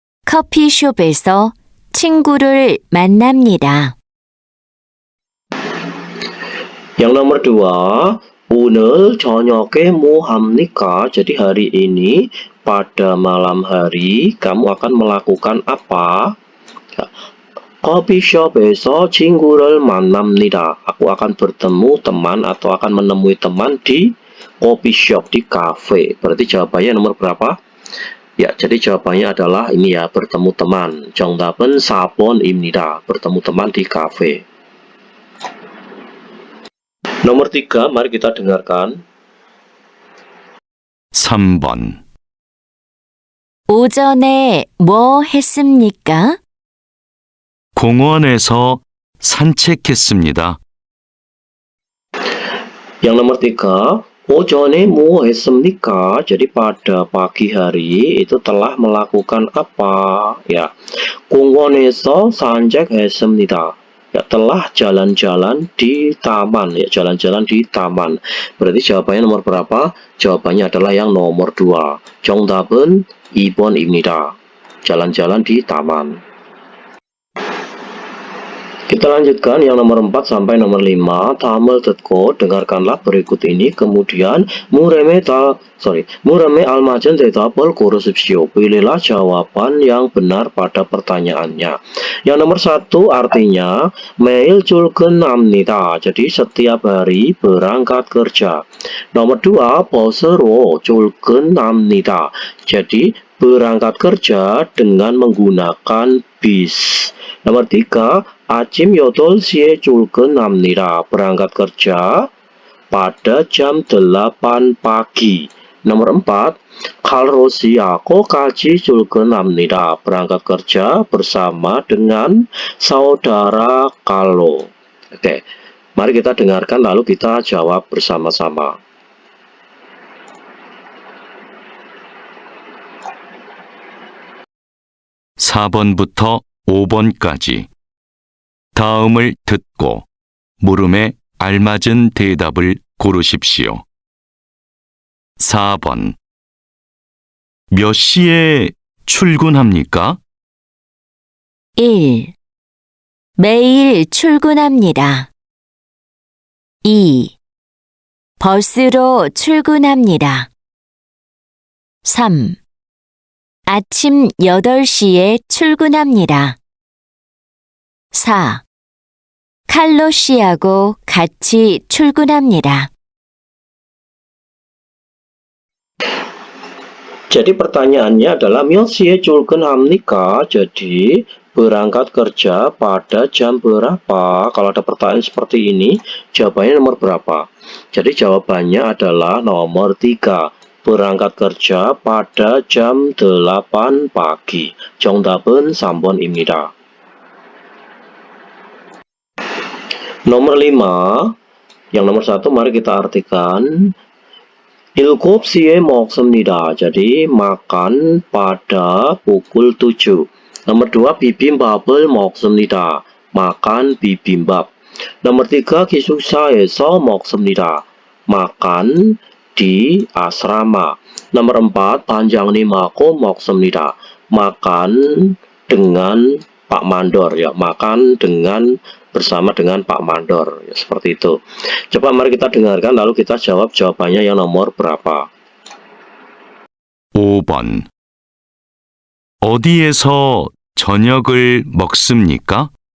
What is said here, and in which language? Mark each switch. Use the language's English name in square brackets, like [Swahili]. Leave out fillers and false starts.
[Korean] 커피숍에서 친구를 만납니다. [Indonesian] Yang nomor 2, [Korean] 오늘 저녁에 뭐 합니까? [Indonesian] Jadi hari ini, pada malam hari, kamu akan melakukan apa? [Korean] 커피숍에서 친구를 만납니다. [Indonesian] Aku akan bertemu teman atau akan menemui teman di coffee shop, di cafe. Berarti jawabannya nomor berapa? Ya, jadi jawabannya adalah ini ya, bertemu teman. [Korean] 정답은 4번입니다. [Indonesian] Bertemu teman di cafe. Nomor 3, mari kita dengarkan. [Korean] 3번. 오전에 뭐 했습니까? 공원에서 산책했습니다. [Indonesian] Yang nomor 3, [Korean] 오전에 뭐 했습니까? [Indonesian] Jadi pada pagi hari itu telah melakukan apa? [Korean] Ya, 공원에서 산책했습니다. [Indonesian] Ya, telah jalan-jalan di taman. Ya, jalan-jalan di taman. Berarti jawabannya nomor berapa? Jawabannya adalah yang nomor 2. [Korean] 정답은 2번입니다. [Indonesian] Jalan-jalan di taman. Kita lanjutkan yang nomor 4 sampai nomor 5. [Korean] 다음을 듣고 [Indonesian] dengarkanlah berikut ini. kemudian 물음에 알맞은 대답을 고르십시오. Pilihlah jawaban yang benar pada pertanyaannya. Yang nomor 1 artinya [Korean] 매일 출근합니다. [Indonesian] Jadi setiap hari berangkat kerja. Nomor 2 [Korean] 버스로 출근합니다. [Indonesian] Jadi berangkat kerja dengan menggunakan bis. Nomor 3, [Korean] 아침 8시에 출근합니다. [Indonesian] Berangkat kerja pada jam 8 pagi. Nomor 4, [Korean] 칼로시하고 같이 출근합니다. [Indonesian] Berangkat kerja bersama dengan saudara Carlo. Oke, mari kita dengarkan lalu kita jawab bersama-sama. [Korean] (4번부터 5번까지) 다음을 듣고 물음에 알맞은 대답을 고르십시오. 4번. 몇 시에 출근합니까? 1. 매일 출근합니다. 2. 버스로 출근합니다. 3. 아침 8시에 출근합니다. 4. 칼로 씨하고 같이 출근합니다. [Indonesian] Jadi pertanyaannya adalah Milsie Julken Hamnika. Jadi berangkat kerja pada jam berapa? Kalau ada pertanyaan seperti ini, jawabannya nomor berapa? Jadi jawabannya adalah nomor 3. Berangkat kerja pada jam 8 pagi. [Korean] 정답은 3번입니다. [Indonesian] Nomor 5. Yang nomor 1 mari kita artikan. [Korean] 7시에 먹습니다. [Indonesian] Jadi makan pada pukul 7. Nomor 2, [Korean] bibimbap을 먹습니다. [Indonesian] Makan bibimbap. Nomor 3, [Korean] 기숙사에서 먹습니다. [Indonesian] Makan di asrama. Nomor 4, [Korean] 반장님하고 먹습니다. [Indonesian] Makan dengan Pak Mandor ya, makan bersama dengan Pak Mandor ya, seperti itu. Coba mari kita dengarkan lalu kita jawab jawabannya yang nomor berapa. [Korean] 5번. 어디에서 저녁을 먹습니까?